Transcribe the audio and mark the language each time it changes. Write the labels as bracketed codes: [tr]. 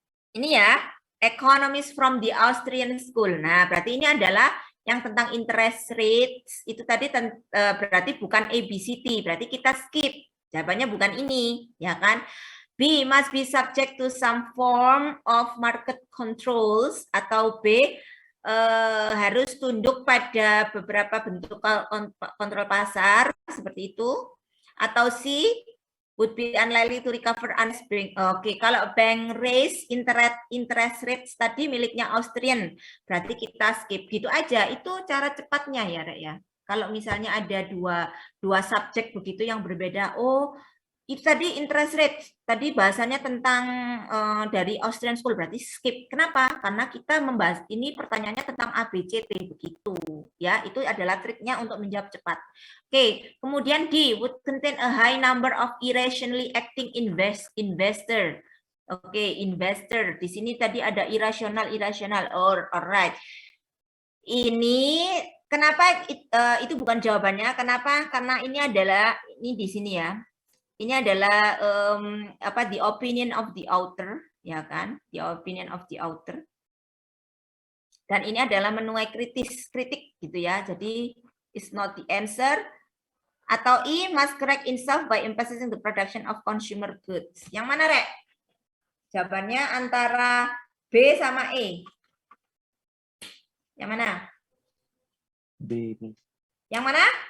[en] Ini ya, economists from the Austrian School. [id] Nah, berarti ini adalah yang tentang interest rates itu tadi berarti bukan ABCD, berarti kita skip. Jawabannya bukan ini, ya kan? [en] B must be subject to some form of market controls, atau B harus tunduk pada beberapa bentuk kontrol pasar seperti itu, atau C would be unlikely to recover unspring. [id] Oke, kalau bank raise interest rates tadi miliknya Austrian, berarti kita skip gitu aja. Itu cara cepatnya ya, Rek ya. Kalau misalnya ada dua subjek begitu yang berbeda, oh itu tadi interest rate, tadi bahasanya tentang dari Austrian School, berarti skip. Kenapa? Karena kita membahas ini pertanyaannya tentang ABCD begitu, ya. Itu adalah triknya untuk menjawab cepat. [en] Oke, kemudian D would contain a high number of irrationally acting investor. [id] Oke, investor. Di sini tadi ada irasional. Alright. Ini kenapa itu bukan jawabannya? Kenapa? Karena ini adalah ini di sini ya. Ini adalah the opinion of the author, ya kan? [en] The opinion of the author. [id] Dan ini adalah menuai kritik gitu ya. [en] Jadi it's not the answer. Atau E must correct itself by emphasizing the production of consumer goods. [id] Yang mana, Rek? Jawabannya antara B sama E. Yang mana? B. Yang mana?